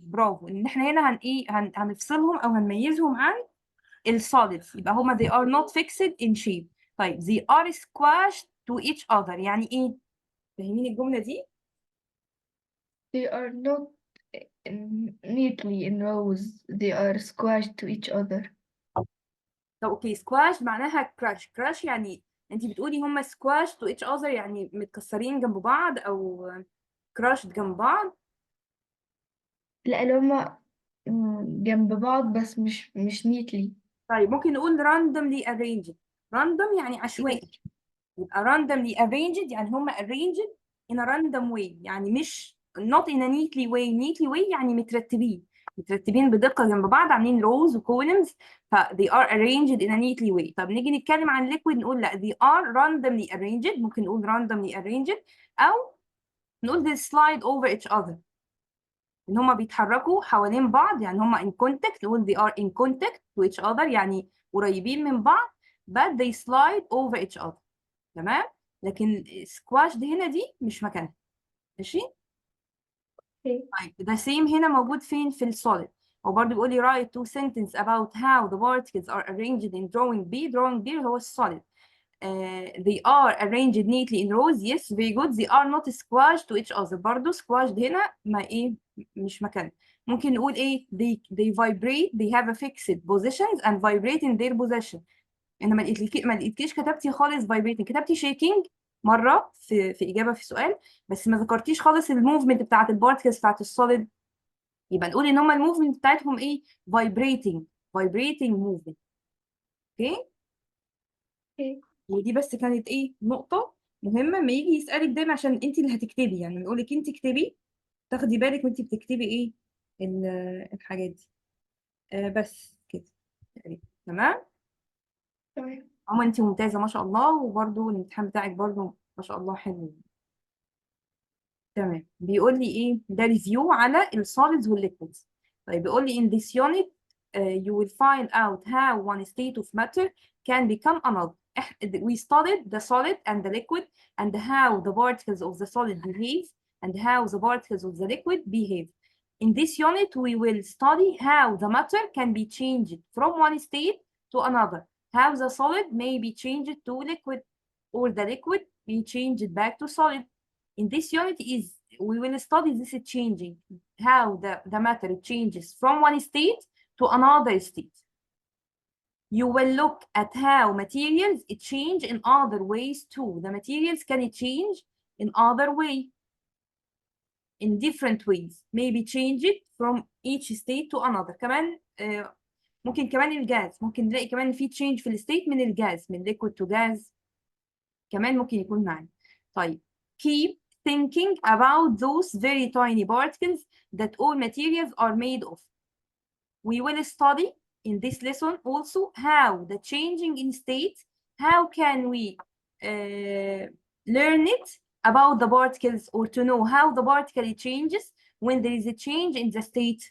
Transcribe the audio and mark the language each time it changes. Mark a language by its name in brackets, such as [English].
[Arabic] برافو. ان احنا هنا هنفصلهم او هنميزهم عن السوليدز. يبقى هما [English] they are not fixed in shape. [Arabic] طيب [English] they are squashed to each other. [Arabic] يعني ايه؟ فاهمين الجملة دي؟ [English] They are not neatly in rows. They are squashed to each other. [Arabic] طب اوكي squash معناها crash يعني انت بتقولي هما [English] squashed to each other [Arabic] يعني متكسرين جنب بعض او crushed جنب بعض. لا اللي هما جنب بعض بس مش neatly. طيب ممكن نقول [English] randomly arranged. [Arabic] random يعني عشوائي. يبقى [English] randomly arranged [Arabic] يعني هما [English] arranged in a random way. [Arabic] يعني مش [English] not in a neatly way. [Arabic] neatly way يعني مترتبين بدقة جنب بعض، عاملين rows و columns. [English] ف they are arranged in a neatly way. [Arabic] طب نيجي نتكلم عن liquid نقول لا [English] they are randomly arranged. [Arabic] ممكن نقول [English] randomly arranged [Arabic] أو نقول [English] they slide over each other. [Arabic] إن هما بيتحركوا حوالين بعض يعني هما [English] in contact. [Arabic] نقول [English] they are in contact with each other [Arabic] يعني قريبين من بعض [English] but they slide over each other. [Arabic] تمام؟ لكن سكواش دي هنا دي مش مكانها. ماشي؟ طيب ده سيم هنا موجود فين؟ في السوليد. هو برضه بيقول لي [English] write two sentences about how the particles are arranged in drawing B. drawing B هو السوليد. They are arranged neatly in rows. Yes, very good. They are not squashed to each other. [Arabic] برضه squashed هنا ما ايه مش مكانها. ممكن نقول ايه؟ [English] they vibrate. They have a fixed positions and vibrate in their position. [Arabic] انا ما لقيتكيش كتبتي خالص vibrating. كتبتي shaking مره في اجابه في سؤال، بس ما ذكرتيش خالص الموفمنت بتاعت البارتكلز بتاعت السوليد. يبقى نقول ان هم الموفمنت بتاعتهم ايه؟ [English] vibrating movement. [Arabic] اوكي؟ ودي بس كانت ايه؟ نقطه مهمه ما يجي يسالك دايما عشان انت اللي هتكتبي. يعني يقول لك انت اكتبي، تاخدي بالك وانت بتكتبي ايه الحاجات دي. بس كده تمام. عموما انت ممتازه ما شاء الله، وبرده الامتحان بتاعك برده ما شاء الله حلو. تمام. بيقول لي ايه ده؟ ريفيو على السوليدز والليكويدز. طيب بيقول لي [English] in this unit you will find out how one state of matter can become another. We studied the solid and the liquid and how the particles of the solid behave and how the particles of the liquid behave. In this unit we will study how the matter can be changed from one state to another, how the solid may be changed to liquid or the liquid be changed back to solid. In this unit we will study this changing, how the matter changes from one state to another state. You will look at how materials change in other ways too. The materials can change in other way, in different ways, maybe change it from each state to another. [Arabic] كمان ممكن كمان الجاز، ممكن نلاقي كمان في change في الستيت من الجاز، من [English] liquid to gas [Arabic] كمان ممكن يكون معنا. طيب [English] keep thinking about those very tiny particles that all materials are made of. We will study in this lesson also how the changing in state, how can we learn it about the particles, or to know how the particle changes when there is a change in the state.